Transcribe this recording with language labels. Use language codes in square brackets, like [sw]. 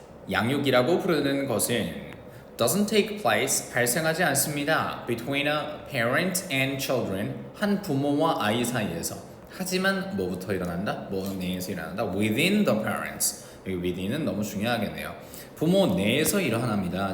[ko] 양육이라고 부르는 것은 [en] doesn't take place, [ko] 발생하지 않습니다. [en] Between a parent and children, [ko] 한 부모와 아이 사이에서. 하지만 뭐부터 일어난다? 뭐 내에서 일어난다? [en] Within the parents. [ko] 여기 within은 너무 중요하겠네요. 부모 내에서 일어납니다.